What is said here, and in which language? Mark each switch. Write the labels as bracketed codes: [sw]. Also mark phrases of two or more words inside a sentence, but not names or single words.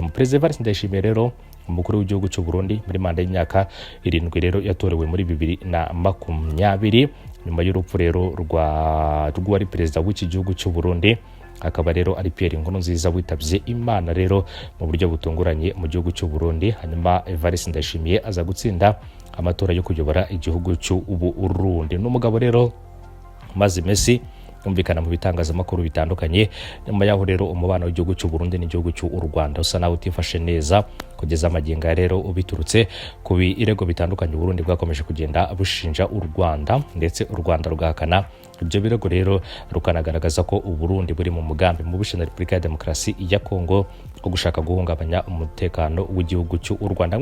[rw] Perezida Evariste Ndayishimiye rero umukuru w'igihugu cy'u Burundi muri manda y'imyaka 7 rero yatorewe muri 2020 nyuma y'urupfu rero rw'uwari perezida w'iki gihugu cy'u Burundi, akaba rero ari Pierre Nkurunziza witabye Imana rero mu buryo butunguranye mu gihugu cy'u Burundi. Hanyuma Evariste Ndayishimiye aza gutsinda amatora yo kuyobora igihugu cy'u Burundi. N'umugabo rero maze Messi umvikana mu bitangazamakuru bitandukanye. Nyuma yaho rero umubano w'igihugu cy'u Burundi n'igihugu cy'u Rwanda usa naho utifashe neza kugeza amagingo rero ubiturutse ku birego bitandukanye u Burundi bwakomeje kugenda bushinja u Rwanda, ndetse u Rwanda rugahakana ibyo birego rero rukanagaragaza ko u Burundi buri mu mugambi mu bushinja Repubulika ya Demokarasi ya Kongo wo gushaka guhungabanya umutekano w'igihugu cy'u Rwanda.